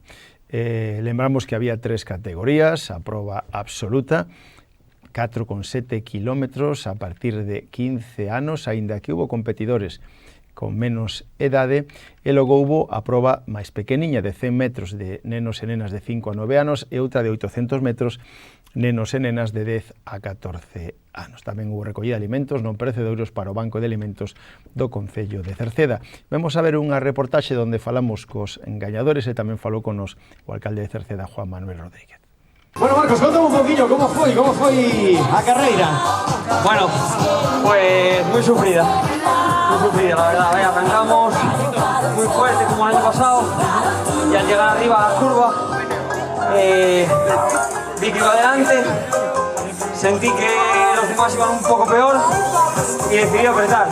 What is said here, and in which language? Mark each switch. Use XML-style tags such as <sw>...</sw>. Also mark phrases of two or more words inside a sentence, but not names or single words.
<gl>Lembramos que había 3 categorías: a proba absoluta, 4,7 kilómetros a partir de 15 anos, aínda que houve competidores con menos edade, e logo houve a proba máis pequeniña de 100 metros de nenos e nenas de 5 a 9 anos e outra de 800 metros nenos e nenas de 10 a 14 anos. Tamén houve recollida de alimentos non perecedouros para o Banco de Alimentos do Concello de Cerceda. Vamos a ver unha reportaxe onde falamos cos gañadores e tamén falou con nos o alcalde de Cerceda, Juan Manuel Rodríguez. Bueno, Marcos, contame</gl> <es>un poquillo,</es> <gl>¿cómo foi a carreira?</gl> <es>Bueno, pues muy sufrida, la verdad. Arrancamos muy fuerte como el año pasado y al llegar arriba a la curva vi que iba adelante, sentí que los demás iban un poco peor y decidí apretar.</es>